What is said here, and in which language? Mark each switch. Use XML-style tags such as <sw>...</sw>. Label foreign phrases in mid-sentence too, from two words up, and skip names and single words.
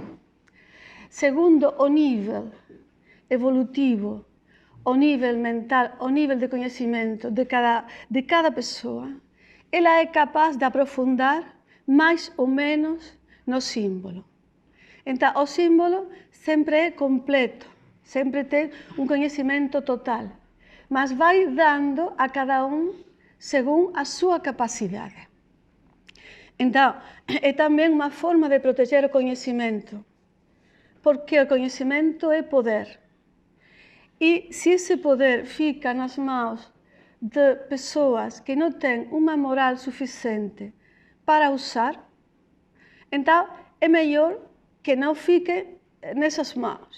<pt>Segundo o nível evolutivo, o nível mental, o nível de conhecimento de cada pessoa, ela é capaz de aprofundar mais ou menos no símbolo. Então, o símbolo sempre é completo,</pt> <gl>sempre ten un coñecemento total, mas vai dando a cada según a súa capacidade. Entón, é tamén unha forma de proteger o coñecemento, porque o coñecemento é poder. E se ese poder</gl> <pt>fica nas mãos</pt> <gl>de persoas que non ten unha moral suficiente para usar, entón é mellor que non</gl> <pt>fique nesas mãos.</pt>